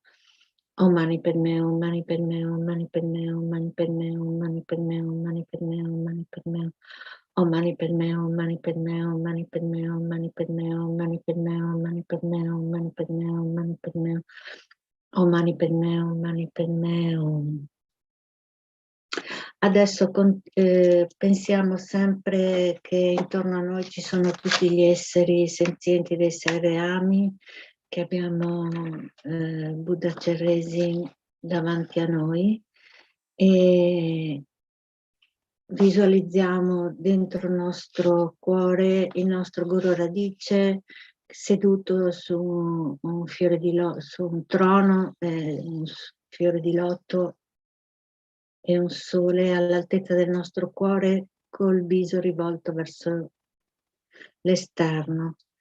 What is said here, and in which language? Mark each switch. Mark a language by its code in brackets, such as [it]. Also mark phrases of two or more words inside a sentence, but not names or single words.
[sa] Om Mani Padme Hum, Mani Padme Hum, Mani Padme Hum, Mani Padme Hum, Mani Padme Hum, Mani Padme Hum, Mani Padme Hum. Om Mani Padme Hum, Mani Padme Hum, Mani Padme Hum, Mani Padme Hum, Mani Padme Hum, Mani Padme Hum, Mani Padme Hum, Mani Padme Hum. Om Mani Padme Hum, Mani Padme Hum. [it] Adesso pensiamo sempre che intorno a noi ci sono tutti gli esseri senzienti dei sei reami, che abbiamo Buddha Chenrezig davanti a noi e visualizziamo dentro il nostro cuore il nostro Guru Radice seduto su un fiore di su un trono, un fiore di loto e un sole all'altezza del nostro cuore col viso rivolto verso l'esterno.